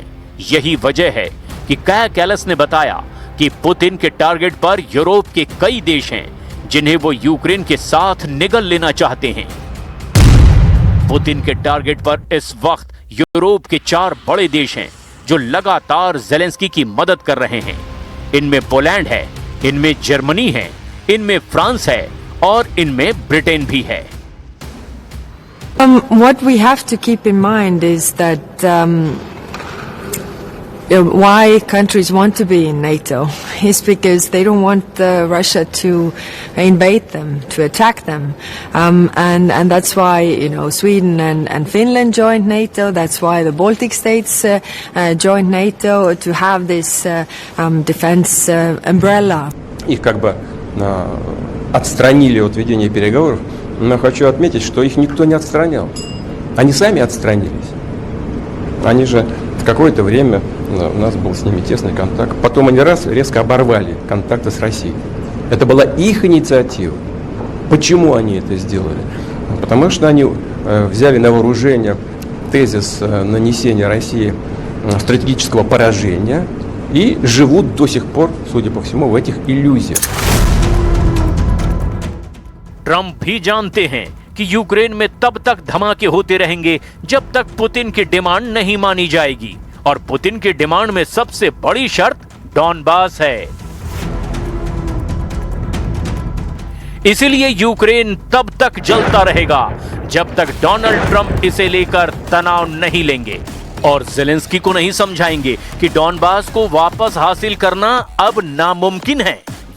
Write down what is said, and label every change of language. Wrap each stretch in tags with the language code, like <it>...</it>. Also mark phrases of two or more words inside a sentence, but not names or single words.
<hi>यही वजह है कि काया कैलास ने बताया कि पुतिन के टारगेट पर यूरोप के कई देश हैं जिन्हें वो यूक्रेन के साथ निगल लेना चाहते हैं। पुतिन के टारगेट पर इस वक्त यूरोप के 4 बड़े देश हैं जो लगातार ज़ेलेंस्की की मदद कर रहे हैं। इनमें पोलैंड है, इनमें जर्मनी है, इनमें फ्रांस है और इनमें ब्रिटेन भी है।</hi> <en>What we have to keep in mind is that why countries want to be in NATO is because they don't want Russia to invade them, to attack them, and that's why Sweden and Finland joined NATO. That's why the Baltic states joined NATO to have this defense umbrella.</en> <ru>Их как бы отстранили от ведения переговоров, но хочу отметить, что их никто не отстранял. Они сами отстранились. Они же в какое-то время у нас был с ними тесный контакт. Потом они резко оборвали контакты с Россией. Это была их инициатива. Почему они это сделали? Потому что они взяли на вооружение тезис нанесения России стратегического поражения и живут до сих пор, судя по всему, в этих иллюзиях.</ru> <hi>ट्रंप भी जानते हैं कि यूक्रेन में तब तक धमाके होते रहेंगे जब तक पुतिन की डिमांड नहीं मानी जाएगी, और पुतिन की डिमांड में सबसे बड़ी शर्त डॉनबास है। इसीलिए यूक्रेन तब तक जलता रहेगा जब तक डोनाल्ड ट्रंप इसे लेकर तनाव नहीं लेंगे और ज़ेलेंस्की को नहीं समझाएंगे कि डॉनबास को वापस हासिल करना अब नामुमकिन है।</hi>